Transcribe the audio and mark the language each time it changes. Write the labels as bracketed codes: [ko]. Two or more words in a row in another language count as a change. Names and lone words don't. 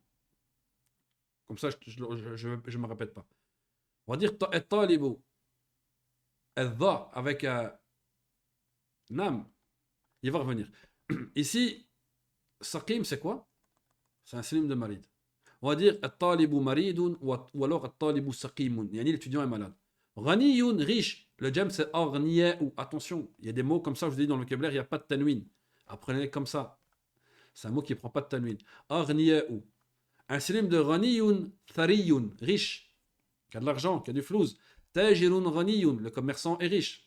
[fr] Comme ça, je ne me répète pas. On va dire at-talibu. Al-dha avec nam. Il va revenir. Ici, saqim, c'est quoi? C'est un synonyme de marid. On va dire [ar] الطالب مريض [fr] ou alors [ar] الطالب سقيم. [fr] Yani l'étudiant est malade. Ghaniyun, riche. Le jam, c'est ou attention, il y a des mots comme ça, je vous dis dans le vocabulaire, il n'y a pas de tanwin. Apprenez comme ça. C'est un mot qui ne prend pas de tanwin. Aghniya'u. Un synonyme de [ar] غني، ثري, [fr] riche. Qui a de l'argent, qui a du flouze. [ar] تاجر غني, [fr] le commerçant est riche.